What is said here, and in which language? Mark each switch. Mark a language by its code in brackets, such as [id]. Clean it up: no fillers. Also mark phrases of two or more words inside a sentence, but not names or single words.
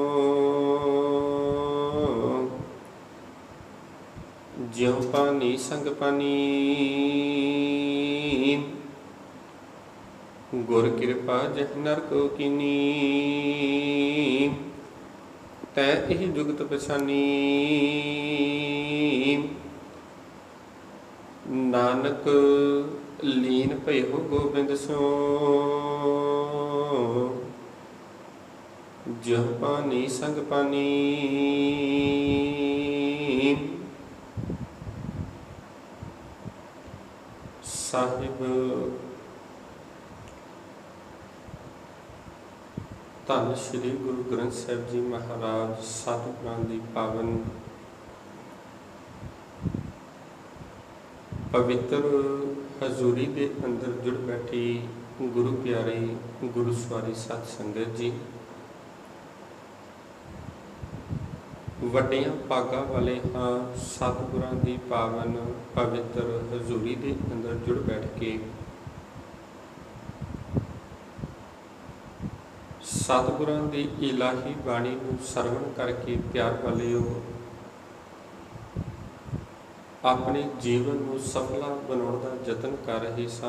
[pa] ਜਿਉਂ ਪਾਨੀ ਸੰਗ ਪਾਨੀ, ਗੁਰ ਕਿਰਪਾ ਜਹ ਨਰ ਕੋ ਕੀਨੀ। ਤੈ ਇਹ ਜੁਗਤ ਪਛਾਨੀ, ਨਾਨਕ ਲੀਨ ਭਯ ਹੋ ਗੋਬਿੰਦ ਸਿਉਂ। ਜਿਉਂ ਪਾਨੀ ਸੰਗ ਪਾਨੀ, ਸਾਹਿਬ ਧੰਨ ਸ੍ਰੀ ਗੁਰੂ ਗ੍ਰੰਥ ਸਾਹਿਬ ਜੀ ਮਹਾਰਾਜ ਸਤਿਗੁਰਾਂ ਦੀ ਪਾਵਨ ਪਵਿੱਤਰ ਹਜ਼ੂਰੀ ਦੇ ਅੰਦਰ ਜੁੜ ਬੈਠੀ ਗੁਰੂ ਪਿਆਰੇ ਗੁਰੂ ਸਵਾਰੀ ਸਤ ਸੰਗਤ ਜੀ, ਵੱਡੀਆਂ ਭਾਗਾਂ ਵਾਲੇ ਹਾਂ। ਸਤਿਗੁਰਾਂ ਦੀ ਪਾਵਨ ਪਵਿੱਤਰ ਹਜ਼ੂਰੀ ਦੇ ਅੰਦਰ ਜੁੜ ਬੈਠ ਕੇ ਸਤਿਗੁਰਾਂ ਦੀ ਇਲਾਹੀ ਬਾਣੀ ਨੂੰ ਸਰਵਣ ਕਰਕੇ ਪਿਆਰ ਵਾਲਿਓ ਆਪਣੇ ਜੀਵਨ ਨੂੰ ਸਫਲਾ ਬਣਾਉਣ ਦਾ ਯਤਨ ਕਰ ਰਹੇ ਸਾਂ।